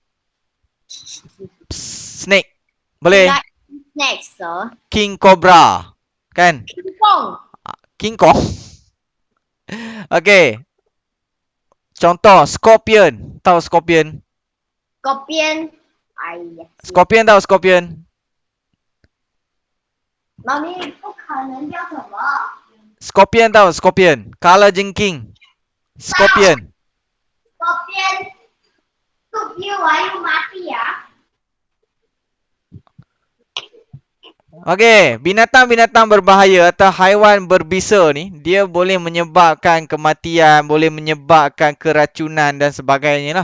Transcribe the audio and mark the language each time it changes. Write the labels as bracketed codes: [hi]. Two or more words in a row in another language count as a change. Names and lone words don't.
[ms] Snake. Boleh? [en] Snake, sir. [ms] King Cobra. Kan? King Kong. King Kong. Okey. Contoh, scorpion. Tahu scorpion? Scorpion. Scorpion tahu scorpion? [zh] 妈咪，不可能叫什么 [ms] Scorpion tahu scorpion? Kalajengking. Scorpion. Scorpion. Tuh dia wayu mati ya. Okey, binatang-binatang berbahaya atau haiwan berbisa ni, dia boleh menyebabkan kematian, boleh menyebabkan keracunan dan sebagainya lah.